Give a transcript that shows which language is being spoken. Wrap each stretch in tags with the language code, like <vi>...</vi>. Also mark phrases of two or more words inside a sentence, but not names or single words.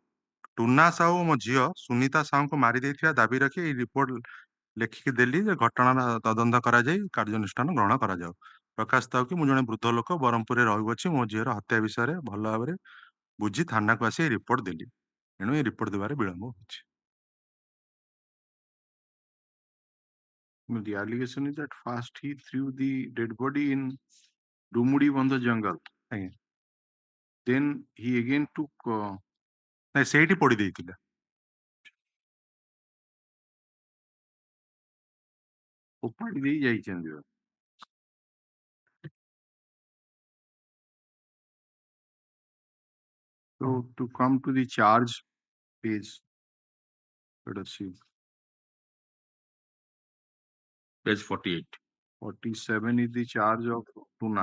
<or>ଟୁନା ସାହୁ ଓ ମୋ ଝିଅ ସୁନିତା ସାହୁଙ୍କୁ ମାରି ଦେଇଥିବା ଦାବି ରଖି ଏହି ରିପୋର୍ଟ ଲେଖିକି ଦେଲି ଯେ ଘଟଣାର ତଦନ୍ତ କରାଯାଇ କାର୍ଯ୍ୟାନୁଷ୍ଠାନ ଗ୍ରହଣ କରାଯାଉ। ପ୍ରକାଶ ଥାଉ କି ମୁଁ ଜଣେ ବୃଦ୍ଧ ଲୋକ ବ୍ରହ୍ମପୁରରେ ରହୁଅଛି। ମୋ ଝିଅର ହତ୍ୟା ବିଷୟରେ ଭଲ ଭାବରେ ବୁଝି ଥାନାକୁ ଆସି ଏହି ରିପୋର୍ଟ ଦେଲି। ଏଣୁ ଏହି ରିପୋର୍ଟ ଦେବାରେ ବିଳମ୍ବ ହେଉଛି।</or> <en>The allegation is that first he threw the dead body in Dumudi-Bandha jungle.</en> <or>ଆଜ୍ଞା।</or> <en>Then he again took</en> <or>ନାଇଁ ସେଇଠି ପୋଡ଼ି ଦେଇଥିଲେ। ଫୋପାଡ଼ି ଦେଇ ଯାଇଛନ୍ତି।</or> <en>So to come to the charge page, let us see. Page 48. 47 is the charge of Tuna.</en>